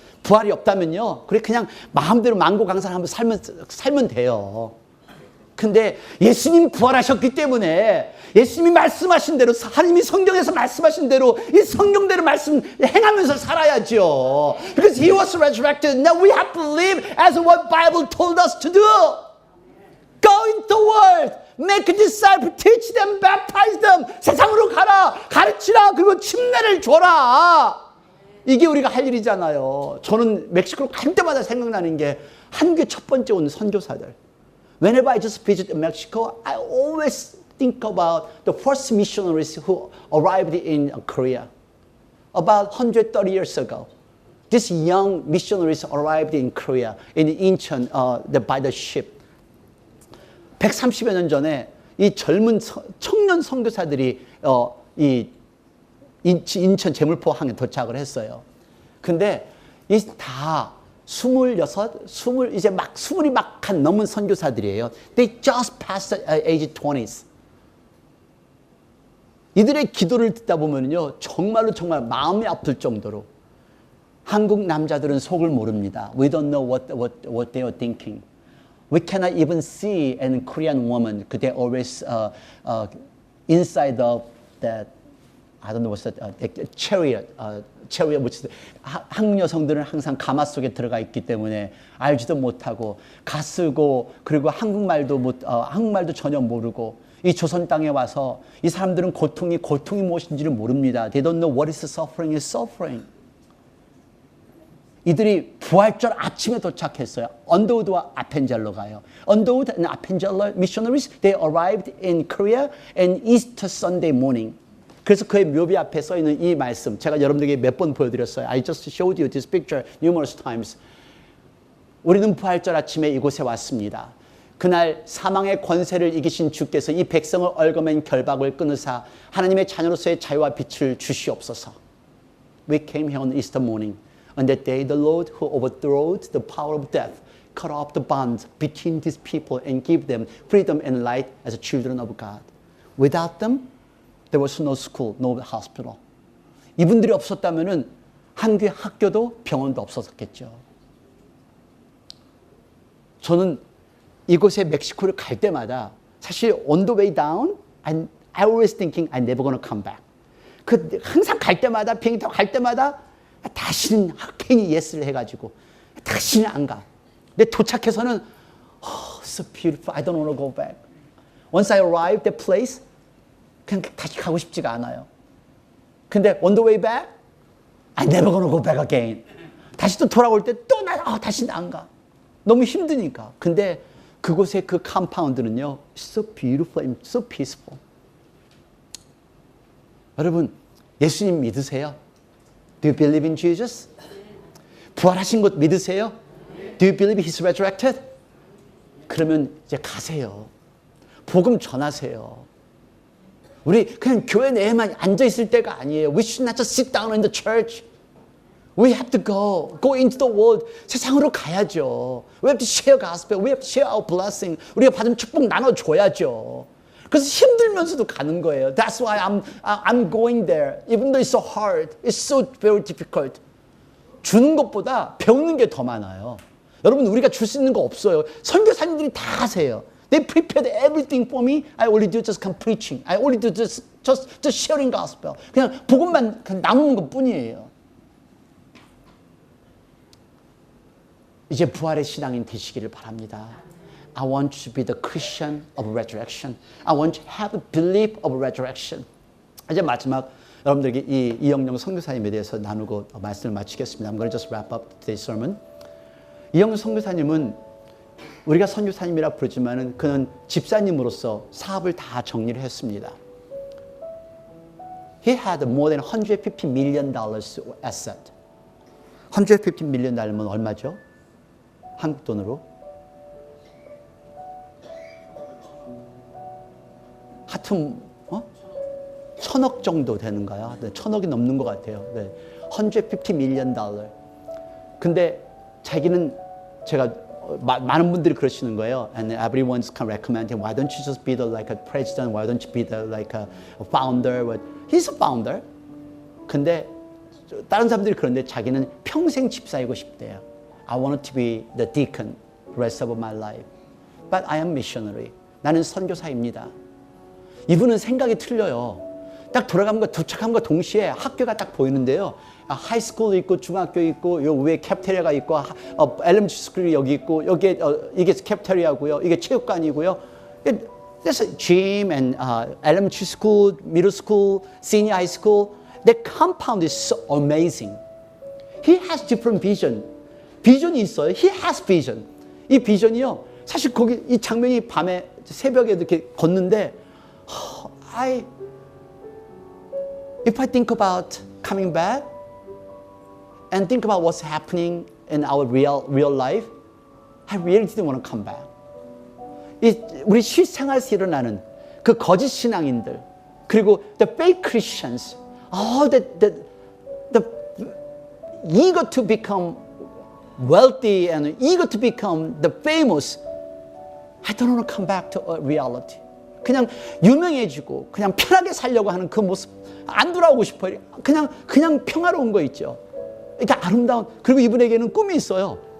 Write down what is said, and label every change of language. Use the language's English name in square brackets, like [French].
[Korean] 부활이 없다면요, 그냥 마음대로 만고강산하면서 살면 돼요. 근데 예수님 부활하셨기 때문에 예수님이 말씀하신 대로 하나님이 성경에서 말씀하신 대로 이 성경대로 행하면서 살아야죠. [English] Because He was resurrected. Now we have to live as what Bible told us to do. Go into the world. Make a disciple. Teach them. Baptize them. [Korean] 세상으로 가라. 가르치라. 그리고 침례를 줘라. 이게 우리가 할 일이잖아요. 저는 멕시코로 갈 때마다 생각나는 게 한국에 첫 번째 온 선교사들. [English] Whenever I just visit Mexico, I always think about the first missionaries who arrived in Korea about 130 years ago. These young missionaries arrived in Korea, in Incheon, by the ship. [Korean] 130여 년 전에 이 젊은 청년 선교사들이 이 인천 제물포항에 도착을 했어요. 근데 이 다 20이 막 넘은 선교사들이에요. [English] They just passed the age 20s. [Korean] 이들의 기도를 듣다 보면요, 정말 마음이 아플 정도로 한국 남자들은 속을 모릅니다. [English] We don't know what they are thinking. We cannot even see a Korean woman. They always inside of that. I don't know what's that. chariot, which [Korean] 한국 여성들은 항상 가마 속에 들어가 있기 때문에 알지도 못하고 가쓰고 그리고 한국말도 전혀 모르고 이 조선 땅에 와서 이 사람들은 고통이 무엇인지를 모릅니다. [English] They don't know what is suffering is suffering. [Korean] 이들이 부활절 아침에 도착했어요. 언더우드와 아펜젤로 가요. [English] 언더우드 and 아펜젤로 missionaries, they arrived in Korea on Easter Sunday morning. [Korean] 그래서 그의 묘비 앞에 써 있는 이 말씀, 제가 여러분들에게 몇 번 보여드렸어요. [English] I just showed you this picture numerous times. [Korean] 우리는 부활절 아침에 이곳에 왔습니다. 그날 사망의 권세를 이기신 주께서 이 백성을 얽어맨 결박을 끊으사 하나님의 자녀로서의 자유와 빛을 주시옵소서. [English] We came here on Easter morning. On that day, the Lord who overthrowed the power of death cut off the bond between these people and give them freedom and light as children of God. Without them, there was no school, no hospital. [Korean] 이분들이 없었다면은 한국의 학교도 병원도 없었겠죠. 저는 이곳에 멕시코를 갈 때마다 사실 [English] on the way down, I always thinking I'm never gonna come back. [Korean] 항상 갈 때마다 비행기 타고 갈 때마다 다시는 괜히 예스를 해가지고 다시는 안 가. 근데 도착해서는 [English] so beautiful. I don't want to go back. Once I arrived that place, [Korean] 그냥 다시 가고 싶지가 않아요. 근데 [English] on the way back, I'm never gonna go back again. [Korean] 다시 또 돌아올 때 또 다시는 안 가. 너무 힘드니까. 근데 그곳의 그 컴파운드는요, [English] so beautiful and so peaceful. [Korean] 여러분, 예수님 믿으세요? [English] Do you believe in Jesus? [Korean] 부활하신 것 믿으세요? [English] Do you believe He's resurrected? [Korean] 그러면 이제 가세요. 복음 전하세요. 우리 그냥 교회 내에만 앉아 있을 때가 아니에요. [English] We should not just sit down in the church. We have to go into the world. [Korean] 세상으로 가야죠. [English] We have to share gospel. We have to share our blessing. [Korean] 우리가 받은 축복 나눠줘야죠. 그래서 힘들면서도 가는 거예요. [English] That's why I'm going there. Even though it's so hard, it's so very difficult. [Korean] 주는 것보다 배우는 게 더 많아요. 여러분 우리가 줄 수 있는 거 없어요. 선교사님들이 다 하세요. [English] They prepared everything for me. I only do just come preaching. I only do just sharing gospel. [Korean] 그냥 복음만 나누는 것뿐이에요. 이제 부활의 신앙인 되시기를 바랍니다. [English] I want to be the Christian of resurrection. I want to have a belief of resurrection. [Korean] 이제 마지막 여러분들에게 이영영 선교사님에 대해서 나누고 말씀을 마치겠습니다. [English] I'm going to just wrap up today's sermon. [Korean] 이영영 선교사님은 우리가 선교사님이라 부르지만은 그는 집사님으로서 사업을 다 정리를 했습니다. [English] He had more than $150 million asset. [Korean] $150 million면 얼마죠? 한국 돈으로? 하여튼 1,000억 정도 되는가요? 네, 1,000억이 넘는 것 같아요. 네, $150 million. 근데 자기는 제가 많은 분들이 그러시는 거예요. [English] And everyone's kind of recommending, why don't you just be the like a president? Why don't you be the like a founder? But he's a founder. [Korean] 근데 다른 사람들이 그런데 자기는 평생 집사이고 싶대요. [English] I want to be the deacon the rest of my life. But I am missionary. [Korean] 나는 선교사입니다. 이분은 생각이 틀려요. 딱 돌아가면과 도착함과 동시에 학교가 딱 보이는데요. 하이스쿨도 있고 중학교 있고 요 위에 캐프테리아가 있고 엘리멘터리 스쿨이 여기 있고 여기에 이게 캐프테리아고요. 이게 체육관이고요. [English] There's a gym and elementary school, middle school, senior high school. The compound is so amazing. He has different vision. [Korean] 비전이 있어요. [English] He has vision. [Korean] 이 비전이요. 사실 거기 이 장면이 밤에 새벽에 이렇게 걷는데 [English] If I think about coming back and think about what's happening in our real life, I really didn't want to come back. [Korean] 우리 실생활에서 일어나는 그 거짓 신앙인들 그리고 [English] the fake Christians, the eager to become wealthy and eager to become the famous. I don't want to come back to reality. [Korean] 그냥 유명해지고 그냥 편하게 살려고 하는 그 모습 안 돌아오고 싶어요. 그냥 평화로운 거 있죠. 그러니까 아름다운. 그리고 이분에게는 꿈이 있어요.